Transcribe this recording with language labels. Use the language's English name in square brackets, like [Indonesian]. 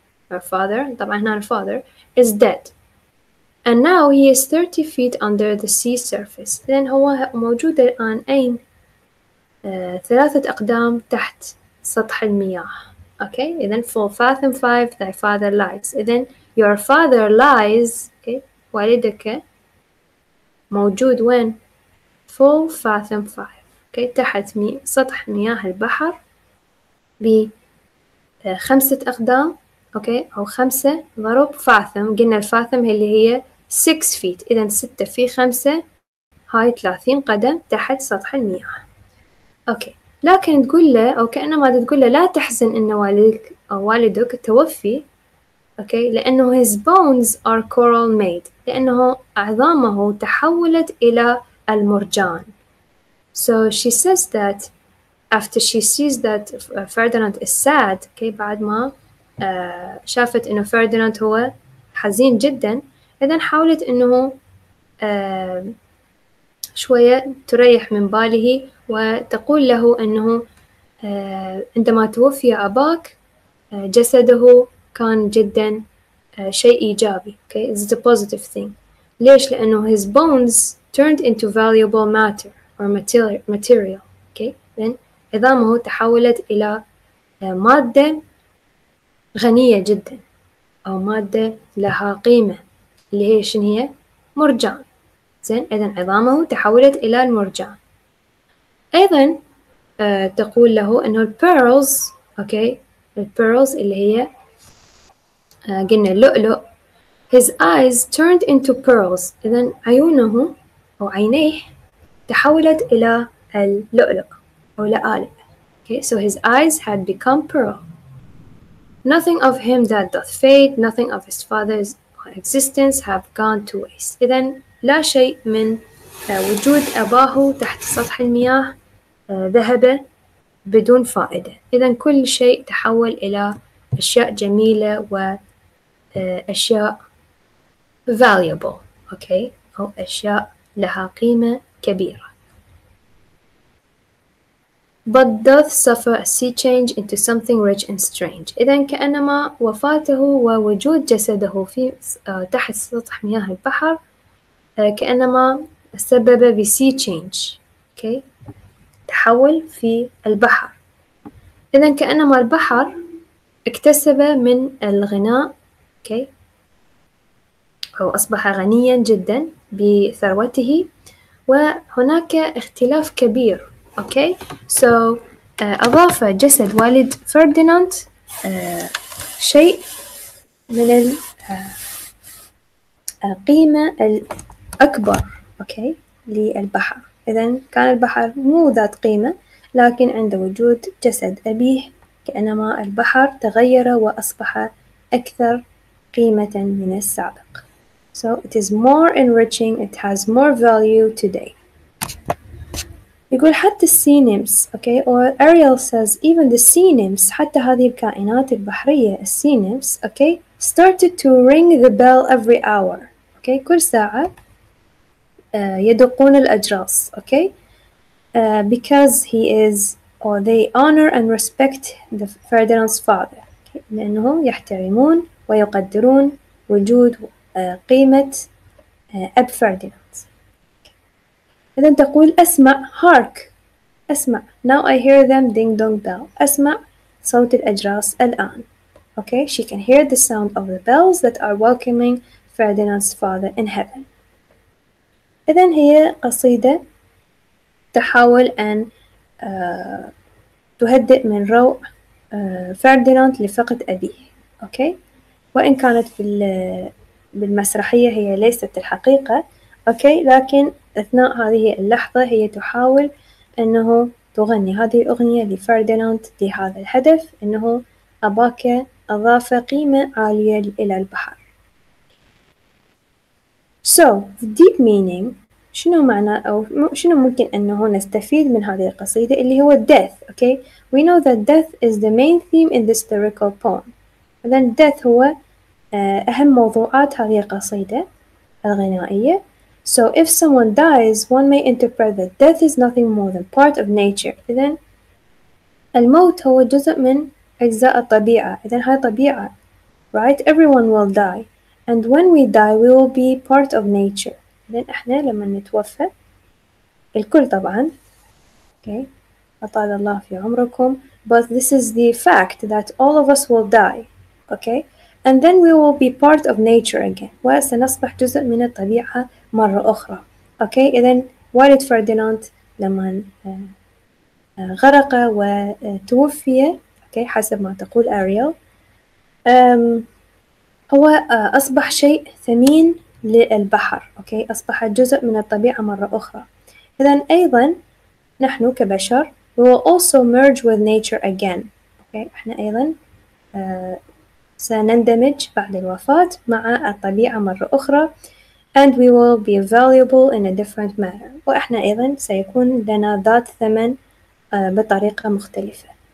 [English] Your father [Arabic] طبعا هنا [English] father is dead and now he is 30 feet under the sea surface. [Arabic] إذن هو موجود الآن أين؟ 3 أقدام تحت سطح المياه. [English] إذن for Fathom 5 thy father lies. إذن your father lies. [Arabic] والدك موجود وين؟ [English] for Fathom 5. [Arabic] تحت سطح مياه البحر ب5 أقدام. أو 5 ضرب فاثم. قلنا الفاثم اللي هي [English] 6 feet. [Arabic] إذن 6 في 5 هاي 30 قدم تحت سطح المياه. لكن تقول له أو كأنما تقول له لا تحزن إن والدك أو والدك توفي. [English] لأنه his bones are coral made. [Arabic] لأنه عظامه تحولت إلى المرجان. [English] So she says that after she sees that Ferdinand is sad. [Arabic] بعد ما شافت إنه فرديناند هو حزين جدا. إذن حاولت إنه شوية تريح من باله وتقول له أنه عندما توفي أباك جسده كان جدا شيء إيجابي. [English] It's a positive thing. [Arabic] ليش؟ لأنه [English] his bones turned into valuable matter or material. [Arabic] then عظامه تحولت إلى مادة غنية جدا أو مادة لها قيمة اللي هي شنو هي؟ مرجان. زين إذن عظامه تحولت إلى المرجان. أيضا تقول له إنه البيرلز. البيرلز اللي هي قلنا اللؤلؤ. [English] his eyes turned into pearls. [Arabic] إذن عيونه أو عينيه تحولت إلى اللؤلؤ أو لآلئ. [English] so his eyes had become pearl. Nothing of him that doth fade, nothing of his father's existence have gone to waste. [Arabic] إذن لا شيء من وجود أباه تحت سطح المياه ذهب بدون فائدة. إذن كل شيء تحول إلى أشياء جميلة وأشياء valuable. أو أشياء لها قيمة كبيرة. [English] But doth suffer a sea change into something rich and strange. [Arabic] إذن كأنما وفاته ووجود جسده في تحت سطح مياه البحر كأنما سبب [English] sea change. [Arabic] تحول في البحر. إذن كأنما البحر اكتسب من الغناء. أو أصبح غنيا جدا بثروته وهناك اختلاف كبير. so أضاف جسد والد فرديناند شيء من القيمة الأكبر للبحر. إذن كان البحر مو ذات قيمة لكن عند وجود جسد أبيه كأنما البحر تغير وأصبح أكثر قيمة من السابق. [English] So it is more enriching, it has more value today. [Arabic] يقول حتى [English] sea nymphs. or Ariel says even the sea nymphs [Arabic] حتى هذه الكائنات البحرية [English] sea nymphs started to ring the bell every hour. [Arabic] كل ساعة يدقون الأجراس. [English] because he is or they honor and respect the Ferdinand's father. [Arabic] لأنه يحترمون ويقدرون وجود قيمة أب فرديناند. إذا تقول أسمع hark. أسمع. [English] Now I hear them ding dong bell. [Arabic] أسمع صوت الأجراس الآن. [English] Okay, she can hear the sound of the bells that are welcoming Ferdinand's father in heaven. [Arabic] إذن هي قصيدة تحاول أن تهدئ من روع فرديناند لفقد أبيه. أوكي، وإن كانت بالمسرحية هي ليست الحقيقة. أوكي، لكن أثناء هذه اللحظة هي تحاول أنه تغني هذه الأغنية لفرديناند لهذا الهدف، أنه أباك أضاف قيمة عالية إلى البحر. [English] So the deep meaning [Arabic] شنو معنى أو شنو ممكن أنه نستفيد من هذه القصيدة اللي هو death. [English] Okay, we know that death is the main theme in this lyrical poem. [Arabic] إذن death هو أهم موضوعات هذه القصيدة الغنائية. [English] So if someone dies, one may interpret that death is nothing more than part of nature. [Arabic] إذن الموت هو جزء من أجزاء الطبيعة. إذن هاي طبيعة. [English] Right? Everyone will die. And when we die, we will be part of nature. [Arabic] إذن إحنا لما نتوفى الكل طبعا. Okay. أطال الله في عمركم. [English] But this is the fact that all of us will die. Okay. And then we will be part of nature again. [Arabic] وسنصبح جزء من الطبيعة مرة أخرى. [English] Okay. [Arabic] إذن والد فرديناند لما غرق وتوفي. Okay. حسب ما تقول أريل. هو أصبح شيء ثمين للبحر. أوكي، أصبح جزء من الطبيعة مرة أخرى. إذن أيضا نحن كبشر [English] we will also merge with nature again. [Arabic] أوكي، إحنا أيضا سنندمج بعد الوفاة مع الطبيعة مرة أخرى. [English] and we will be valuable in a different manner. [Arabic] وإحنا أيضا سيكون لنا ذات ثمن بطريقة مختلفة.